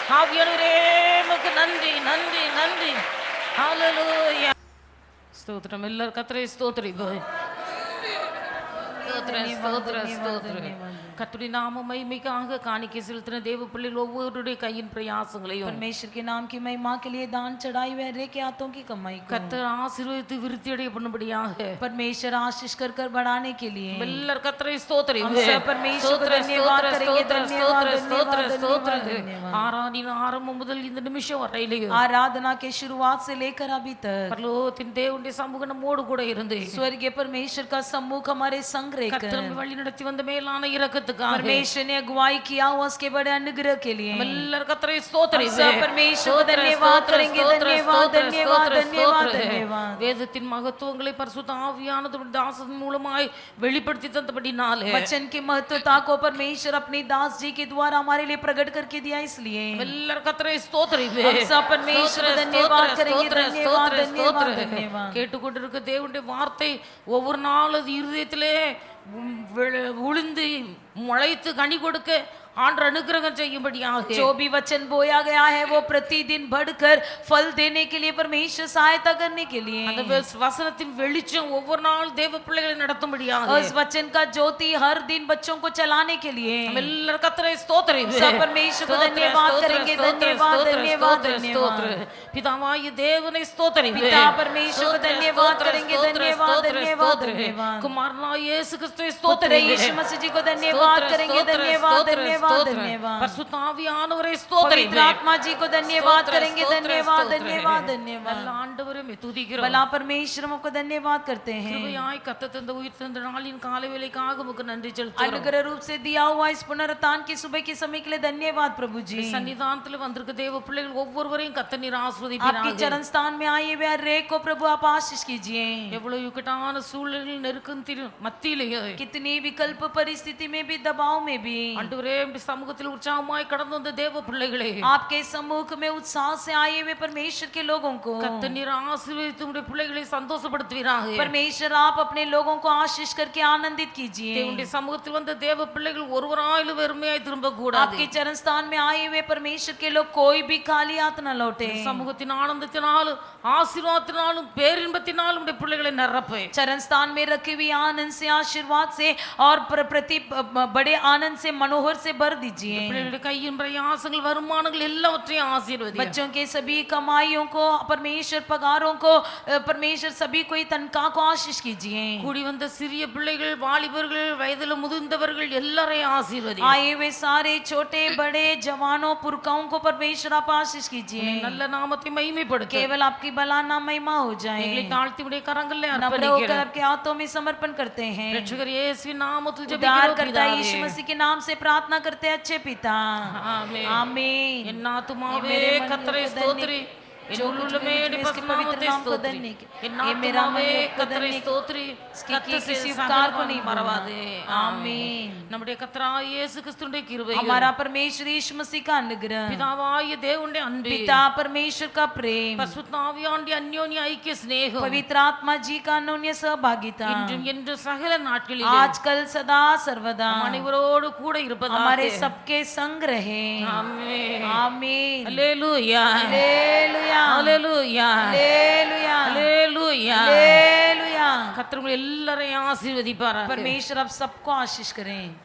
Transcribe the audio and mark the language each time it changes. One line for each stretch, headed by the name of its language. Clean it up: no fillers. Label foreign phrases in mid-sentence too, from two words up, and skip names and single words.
Tamil: ஸ்தோத்திரம். எல்லாரும் கர்த்தரை ஸ்தோத்திரிப்போம். கர்த்தருடைய நாம மகிமைக்காக காணிக்கை செலுத்தின தேவ பிள்ளைகள் ஒவ்வொருடைய கையின் பிரயாசங்களையும்
Hindi: परमेश्वर के नाम की महिमा के लिए दान चढ़ाई हुए हर एक हाथों की कमाई को
Tamil: கர்த்தர் ஆசீர்வதித்து விருத்தி அடைய பண்ணும்படியாக
Hindi: परमेश्वर आशीष कर कर बढ़ाने के लिए
Tamil: எல்லாரும் கர்த்தரை ஸ்தோத்திரிப்போம்.
Hindi: हम सब परमेश्वर को धन्यवाद करेंगे. धन्यवाद धन्यवाद धन्यवाद धन्यवाद.
Tamil: ஆராதனை ஆரம்பம் முதல் இந்த நிமிஷம் வரையிலேயும்
Hindi: आराधना के शुरुआत से लेकर अभी तक
Tamil: பரலோகத்தின் தேவனுடைய சமூகம் நம்மோடு கூட இருந்து
Hindi: स्वर्गीय परमेश्वर का सम्मुख हमारे संग रहकर
Tamil: கர்த்தர் வழி நடத்தி வந்த மேலான இரக்கத்துக்காக
Hindi: परमेश्वर ने अगुवाई किया हुआ उसके बड़े अनुग्रह के लिए
Tamil: எல்லாரும் கர்த்தரை ஸ்தோத்திரிப்போம்.
Hindi: सब परमेश्वर को धन्यवाद करेंगे. धन्यवाद धन्यवाद धन्यवाद धन्यवाद.
Tamil: வேதத்தின் மகத்துவங்களை பரிசுத்த ஆவியானவருடைய தாசன் மூலமாய் வெளிப்படுத்தி தந்தபடினாலே
Hindi: वचन की महत्वता को परमेश्वर अपने दास जी के द्वारा हमारे लिए प्रकट करके दिया. इसलिए
Tamil: எல்லாரும் கர்த்தரை ஸ்தோத்திரிப்போம்.
Hindi: हम सब परमेश्वर को धन्यवाद करेंगे. धन्यवाद धन्यवाद धन्यवाद.
Tamil: கேட்டுக்கொண்டிருக்க தேவனுடைய வார்த்தை ஒவ்வொரு நாளும் இருதயத்திலே உளுந்து முளைத்து கனி கொடுக்க ஆண்டவர் அனுக்கிரகம் செய்யும்படியாக
Hindi: जो भी वचन बोया गया है वो प्रतिदिन बढ़कर फल देने के लिए परमेश्वर सहायता करने के लिए
Tamil: அந்த வசனத்தின் வெளிச்சம் ஒவ்வொரு நாள் தேவ பிள்ளைகளை நடத்தும்படியாக
Hindi: और इस वचन का ज्योति हर दिन बच्चों को चलाने के लिए
Tamil: எல்லாரும் கர்த்தரை ஸ்தோத்திரிப்போம்.
Hindi: सब परमेश्वर को धन्यवाद करेंगे. धन्यवाद धन्यवाद धन्यवाद.
Tamil: பிதாவாகிய தேவனை ஸ்தோத்திரிப்போம்.
Hindi: पिता परमेश्वर को धन्यवाद करेंगे. धन्यवाद धन्यवाद धन्यवाद.
Tamil: குமாரனாகிய இயேசு கிறிஸ்துவை
Hindi: पुत्र
Tamil: ஸ்தோத்திரிப்போம்.
Hindi: यीशु मसीह जी को धन्यवाद करेंगे. धन्यवाद धन्यवाद धन्यवाद.
Tamil: பரிசுத்த ஆவியானவரை
Hindi: पवित्र
Tamil: ஸ்தோத்திரிப்போம்.
Hindi: आत्मा जी को धन्यवाद करेंगे. धन्यवाद धन्यवाद धन्यवाद.
Tamil: நல்ல ஆண்டவரே துதிக்கிறோம்.
Hindi: भला परमेश्वर को धन्यवाद करते हैं.
Tamil: கிருபையாய் கத்த தந்த உயிர் தந்த நாளின் காலை வேளைக்காக உமக்கு நன்றி செலுத்துகிறோம்.
Hindi: अनुग्रह रूप से दिया हुआ इस पुनरुत्थान की सुबह के समय के लिए धन्यवाद प्रभु जी.
Tamil: சன்னிதானத்தில் வந்திருக்க தேவ பிள்ளைகள் ஒவ்வொருவரையும் கத்த நீர்
Hindi: आपके
Tamil: ஆசீர்வதிப்பீராக.
Hindi: चरण स्थान में आए हुए हर एक को प्रभु आप आशीष कीजिए.
Tamil: எவ்வளவு இக்கட்டான சூழ்நிலையில் நெருக்கத்தின் மத்தியிலேயே
Hindi: कितनी विकल्प परिस्थिति में भी दबाव में भी
Tamil: ஆண்டவரே உம்முடைய சமூகத்தில் உற்சாகமாய் கடந்து வந்த தேவ பிள்ளைகளே
Hindi: आपके सम्मुख में उत्साह से आए हुए परमेश्वर के लोगों को
Tamil: கத்த நீர் ஆசீர்வதித்து உம்முடைய பிள்ளைகளை சந்தோஷப்படுத்துவீராக.
Hindi: परमेश्वर आप अपने लोगों को आशीष करके आनंदित कीजिए.
Tamil: உம்முடைய சமூகத்தில் வந்த தேவ பிள்ளைகள் ஒருவராயிலும் வெறுமையாய் திரும்ப கூடாது.
Hindi: आपके चरण स्थान में आए हुए परमेश्वर के लोग कोई भी खाली हाथ न लौटे.
Tamil: சமூகத்தின் ஆனந்தத்தினாலும் ஆசீர்வாதத்தினாலும் பேரின்பத்தினாலும் உம்முடைய பிள்ளைகளை நிரப்பே.
Hindi: चरण स्थान में रखी हुई आनंद से आशीर्वाद से और प्रति बड़े आनंद से मनोहर से भर दीजिए.
Tamil: பிள்ளைகளுடைய கையின் பிரயாசங்கள் வருமானங்கள் எல்லாவற்றையும் ஆசீர்வதி.
Hindi: बच्चों के सभी कमाइयों को परमेश्वर पगारों को परमेश्वर सभी को तनख्वाह को आशीष कीजिए.
Tamil: கூடி வந்த சிறிய பிள்ளைகள் வாலிபர்கள் வயதில் முதிர்ந்தவர்கள் எல்லாரையும் ஆசீர்வதி.
Hindi: आए हुए सारे छोटे बड़े जवानों पुरखाओं को परमेश्वर आप आशीष कीजिए.
Tamil: நல்ல நாமத்தை மகிமைப்படுத்து.
Hindi: केवल आपकी भला महिमा हो जाए.
Tamil: எங்களை தாழ்த்தி உடைய கரங்களிலே
Hindi: नम्र होकर
Tamil: அர்ப்பணிக்கிறோம்.
Hindi: आपके हाथों में समर्पण करते हैं.
Tamil: ரட்சகர் இயேசுவின் நாமத்தில்
Hindi: उद्धार
Tamil: ஜெபிக்கிறோம்
Hindi: करता
Tamil: பிதாவே.
Hindi: यीशु मसीह के नाम से प्रार्थना करते हैं अच्छे पिता.
Tamil: ஆமென்.
Hindi: आमीन.
Tamil: என் ஆத்துமாவே
Hindi: मेरे मन
Tamil: கர்த்தரை
Hindi: को
Tamil: ஸ்தோத்திரி.
Hindi: धन्य-
Tamil: என்
Hindi: जो कुछ
Tamil: உள்ளமே
Hindi: भी
Tamil: உம்முடைய
Hindi: इसके पवित्र
Tamil: பரிசுத்த
Hindi: नाम को
Tamil: ஸ்தோத்திரி.
Hindi: धन्य की-
Tamil: என்
Hindi: ये मेरा
Tamil: ஆத்துமாவே
Hindi: मन को
Tamil: கர்த்தரை
Hindi: धन्य-
Tamil: ஸ்தோத்திரி.
Hindi: इसकी
Tamil: கர்த்தர்
Hindi: किसी
Tamil: செய்த
Hindi: उपकार को
Tamil: சகல
Hindi: नहीं
Tamil: மறவாதே.
Hindi: आमीन.
Tamil: நம்முடைய கர்த்தராகிய இயேசு கிறிஸ்துவின் கிருபை
Hindi: हमारा परमेश्वर यीशु मसीह का अनुग्रह,
Tamil: பிதாவாகிய தேவனுடைய அன்பு
Hindi: पिता परमेश्वर का प्रेम,
Tamil: பரிசுத்த ஆவியானவருடைய அந்யோன்ய ஐக்கிய சிநேகம்
Hindi: पवित्र आत्मा जी का अन्योन्य सहभागिता
Tamil: இன்றும் என்று சகல நாட்களிலும்
Hindi: आजकल सदा सर्वदा
Tamil: நம் அனைவரோடு கூட இருப்பதாக.
Hindi: हमारे सबके संग रहे.
Tamil: ஆமென்.
Hindi: आमीन.
Tamil: அல்லேலூயா.
Hindi: हालेलुया.
Tamil: அல்லேலூயா.
Hindi: हालेलुया.
Tamil: அல்லேலூயா.
Hindi: हालेलुया.
Tamil: கர்த்தர் உங்களை எல்லாரையும் ஆசீர்வதிப்பாராக.
Hindi: परमेश्वर अब सबको आशीष करें.